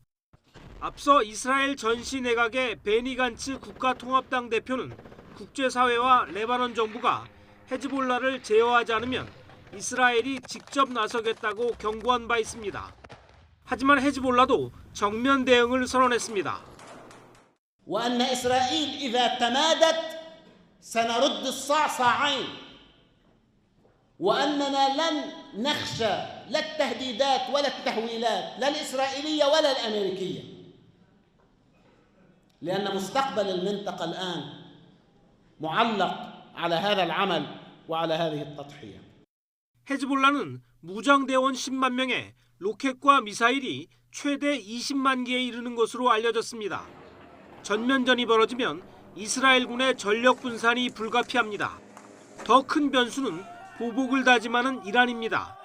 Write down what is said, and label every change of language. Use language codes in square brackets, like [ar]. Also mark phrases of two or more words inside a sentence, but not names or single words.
[ko] 앞서 이스라엘 전시 내각의 베니 간츠 국가통합당 대표는 국제사회와 레바논 정부가 헤즈볼라를 제어하지 않으면 이스라엘이 직접 나서겠다고 경고한 바 있습니다. 하지만 헤즈볼라도 정면 대응을 선언했습니다. [ar] وأن إسرائيل إذا تمادت سنرد الصعصعين وأننا لن نخشى لا التهديدات ولا التهويلات لا الإسرائيلية ولا الأمريكية لأن مستقبل المنطقة الآن معلق على هذا العمل وعلى هذه التضحية. [ko] 헤즈볼라는 무장대원 10만 명에 로켓과 미사일이 최대 20만 개에 이르는 것으로 알려졌습니다. 전면전이 벌어지면 이스라엘군의 전력 분산이 불가피합니다. 더 큰 변수는 보복을 다짐하는 이란입니다.